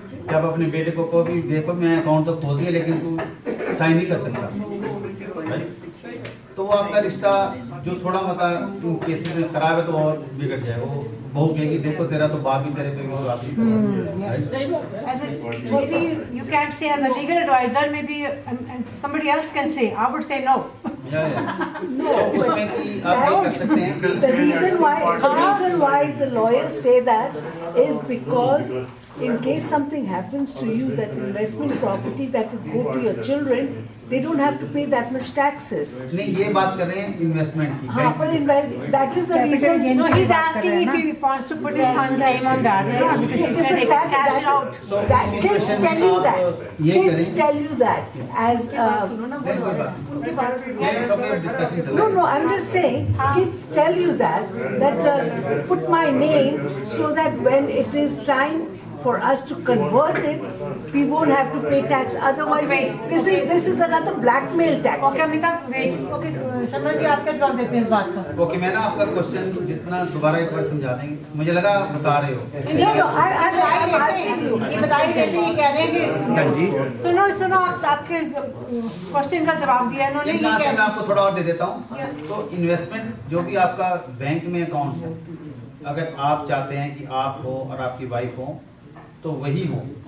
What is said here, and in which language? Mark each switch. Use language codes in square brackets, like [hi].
[hi] जब अपने बेटे को भी देखो, मैं अकाउंट तो खोल दिया लेकिन तू साइन नहीं कर सकता, राइट, तो वो आपका रिश्ता जो थोड़ा मतलब इन केसेस में खराब है तो और बिगड़ जाए. वो बहू कहेगी देखो तेरा तो बाप ही तेरे पे विश्वास नहीं करता. [en] As a, maybe you can't say as a legal advisor, maybe and somebody else can say. I would say no. [hi] No, उसमें कि आप ये कर सकते हैं कि [en] The reason why the lawyers say that is because in case something happens to you, that investment property that would go to your children, they don't have to pay that much taxes. [hi] नहीं, ये बात कर रहे हैं investment की. [en] हाँ, but that is the reason. No, he's asking if he wants to put his son's name on that. Yeah, because he's going to cash it out. That kids tell you that. [hi] ये [en] Kids [hi] करें. [en] tell you that as. [hi] नहीं, कोई बात नहीं. ये सब में discussion चल रहा है. [en] No, I'm just saying, kids tell you that put my name so that when it is time for us to convert it, we won't have to pay tax. Otherwise, this is another blackmail tactic. Okay, Amita, wait. [hi] Okay, Sharma ji आप क्या जवाब देते हैं इस बात का? Okay, मैं ना आपका क्वेश्चन जितना दोबारा एक बार समझा देंगे. मुझे लगा आप बता रहे हो. [en] No, I'm asking you. [hi] ये बताइए जैसे ये कह रहे हैं हाँ जी. सुनो आपके क्वेश्चन का जवाब दिया इन्होंने. इनका आंसर मैं आपको थोड़ा और दे देता हूँ. तो इन्वेस्टमेंट जो भी आपका बैंक में अकाउंट है, अगर आप चाहते हैं कि आप हो और आपकी वाइफ हो तो वही हो.